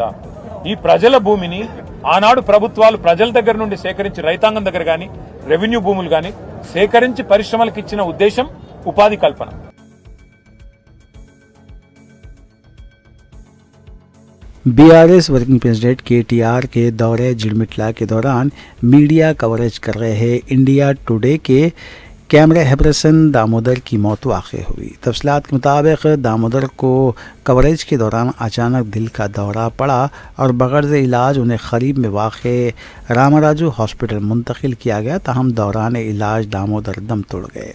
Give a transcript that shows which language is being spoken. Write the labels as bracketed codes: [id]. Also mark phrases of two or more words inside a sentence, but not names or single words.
[te] ఈ ప్రజల భూమిని ఆనాడు ప్రభుత్వాలు ప్రజల దగ్గర నుండి సేకరించి, రైతాంగం దగ్గర గాని రెవెన్యూ భూములు గాని సేకరించి పరిశ్రమలకు ఇచ్చిన ఉద్దేశం ఉపాధి కల్పన। [ur] BRS [en] working president [ur] KTR کے دورے جڑمٹلا کے دوران [en] media coverage [ur] کر رہے انڈیا ٹوڈے کے کیمرہ ہیبرسن دامودر کی موت واقع ہوئی۔ تفصیلات کے مطابق دامودر کو کوریج کے دوران اچانک دل کا دورہ پڑا اور بغرض علاج انہیں قریب میں واقع راما راجو ہاسپٹل منتقل کیا گیا، تاہم دوران علاج دامودر دم توڑ گئے۔